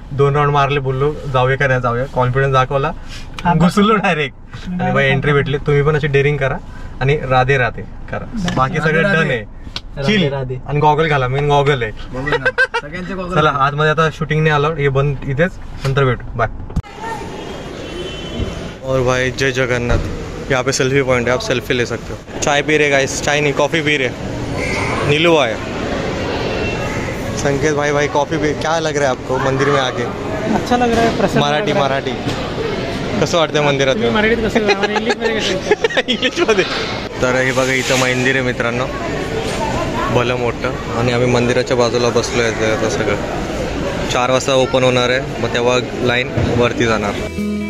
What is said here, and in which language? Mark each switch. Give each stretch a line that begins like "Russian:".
Marathi: 2 round मारले, बोललो जाऊया का नाही जाऊया, कॉन्फिडन्स दाखवला, घुसलो डायरेक्ट. आणि भाई एंट्री भेटली. तुम्ही पण अशी डेअरिंग करा आणि राधे राधे करा. बाकी सगळं डन आहे. चिल. आणि गॉगल घाला, मेन गॉगल आहे. चला आतमध्ये आता शूटिंग नाही अलाउड, हे बंद इथेच. नंतर भेटू, बाय.
Hindi: और भाई जय जगन्नाथ. यहाँ पे सेल्फी पॉइंट है, आप सेल्फी ले सकते हो. चाय पी रहे गाइस, चाय नहीं कॉफ़ी पी रहे. नीलू आए. संकेत भाई कॉफ़ी पी. क्या लग रहा है आपको मंदिर में आके? अच्छा लग रहा है. प्रसन्न.
Marathi: मराठी कसं वाटतं मंदिरात? मराठीत कसं इंग्लिशमध्ये. तर हे बघा इथं मंदिर आहे मित्रांनो, भलं मोठं. आणि आम्ही मंदिराच्या बाजूला बसलो आहे. आता सगळं 4 वाजता ओपन होणार आहे, मग तेव्हा लाईन वरती जाणार.